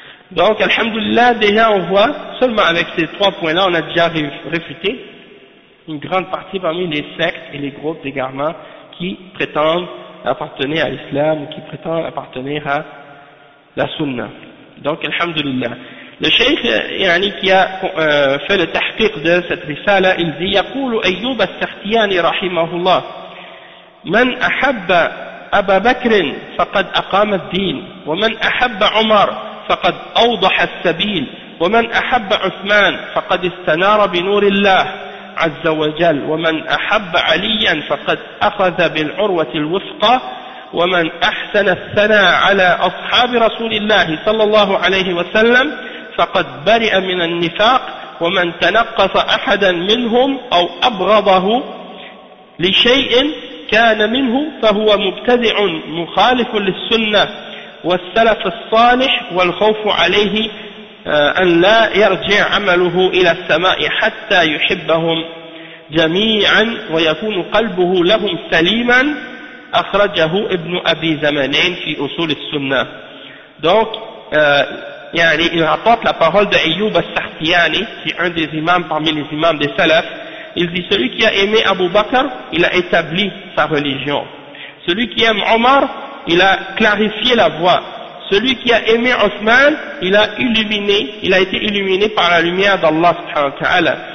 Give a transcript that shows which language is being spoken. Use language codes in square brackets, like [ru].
[fr] Donc, alhamdoulilah, déjà on voit, seulement avec ces trois points-là, on a déjà réfuté une grande partie parmi les sectes et les groupes d'égarement qui prétendent appartenir à l'islam, ou qui prétendent appartenir à la Sunna. Donc, alhamdoulilah. Le cheikh, qui a fait le tahqiq de cette risala, il dit, [ar] يَقُولُ أَيُّوبَ السَّخْتِيَانِ رَحِمَهُ اللَّهِ مَنْ أَحَبَّ أَبَا بَكْرٍ فَقَدْ أَقَامَ الدِّينِ وَمَنْ أَحَبَّ عُمَرْ فَقَدْ أَوْضَحَ السَّبِيلِ وَمَنْ أَحَبَّ عُثْمَانِ فَقَدْ إِسْتَنَارَ بِنُورِ اللَّهِ عَزَّ وَجَلْ وَمَنْ أَحَبَّ عَلِيًّا فَقَدْ أَخَذَ بِالْعُرْوَةِ الْوُثْقَى ومن أحسن الثناء على أصحاب رسول الله صلى الله عليه وسلم فقد برئ من النفاق ومن تنقص أحدا منهم أو أبغضه لشيء كان منه فهو مبتدع مخالف للسنة والسلف الصالح والخوف عليه أن لا يرجع عمله إلى السماء حتى يحبهم جميعا ويكون قلبه لهم سليما أخرجه ابن أبي زمانين في أصول السنة. [fr] Donc, il rapporte la parole de Ayyub al-Sakhtiani, qui est un des imams parmi les imams des salafs. Il dit, celui qui a aimé Abu Bakr, il a établi sa religion. Celui qui aime Omar, il a clarifié la voie. celui qui a aimé Othman, il a illuminé, il a été illuminé par la lumière d'Allah subhanahu wa ta'ala.